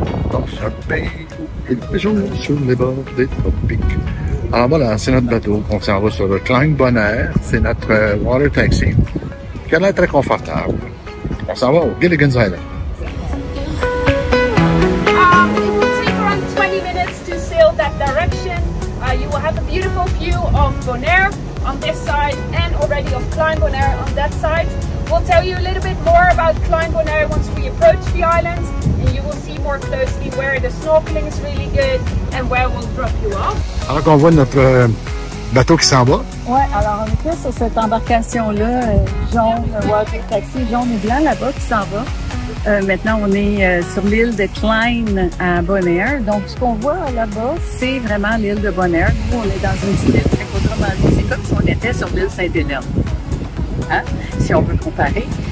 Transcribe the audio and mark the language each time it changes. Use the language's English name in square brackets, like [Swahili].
[French] dans un pays où il fait jour sur les bords des tropiques. Alors voilà, c'est notre bateau. On s'en va sur le Klein Bonaire. C'est notre water taxi qui a l'air très confortable. On s'en va au Gilligan's Island. [English] It will take around 20 minutes to sail that direction. You will have a beautiful view of Bonaire on this side and already of Klein Bonaire on that side. We'll tell you a little bit more about Klein Bonaire once we approach the island, and you will see more closely where the snorkeling is really good and where we'll drop you off. [French] Alors qu'on voit notre bateau qui s'en va. Oui, alors on était sur cette embarcation-là, jaune, water taxi, jaune et blanc là-bas qui s'en va. Maintenant, on est sur l'île de Klein à Bonaire. Donc, ce qu'on voit là-bas, c'est vraiment l'île de Bonaire. Nous, on est dans une petite île, autrement dit, c'est comme si on était sur l'île Sainte-Hélène. Hein? Si on peut comparer.